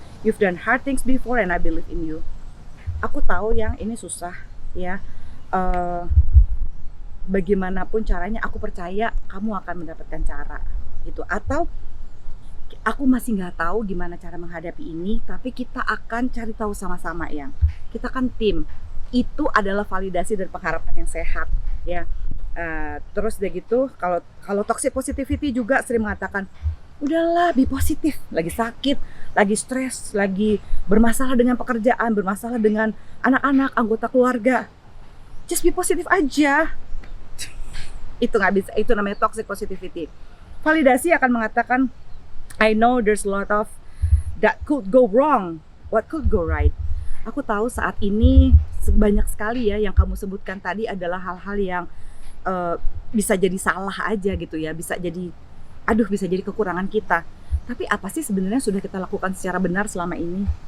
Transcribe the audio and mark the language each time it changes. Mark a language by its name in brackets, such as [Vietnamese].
[English] You've done hard things before and I believe in you. [Indonesian] Aku tahu yang ini susah ya. Bagaimanapun caranya aku percaya kamu akan mendapatkan cara gitu. Atau aku masih nggak tahu gimana cara menghadapi ini, tapi kita akan cari tahu sama-sama yang. Kita kan tim. Itu adalah validasi dan pengharapan yang sehat ya. Terus udah gitu, kalau toxic positivity juga sering mengatakan udahlah [English] be positif, [Indonesian] lagi sakit, lagi stres, lagi bermasalah dengan pekerjaan, bermasalah dengan anak-anak, anggota keluarga, [English] just be positif [Indonesian] aja. Itu nggak bisa, itu namanya toxic positivity. Validasi akan mengatakan [English] I know there's a lot of that could go wrong, what could go right. [Indonesian] Aku tahu saat ini banyak sekali ya yang kamu sebutkan tadi adalah hal-hal yang bisa jadi salah aja gitu ya, bisa jadi kekurangan kita. Tapi apa sih sebenarnya sudah kita lakukan secara benar selama ini?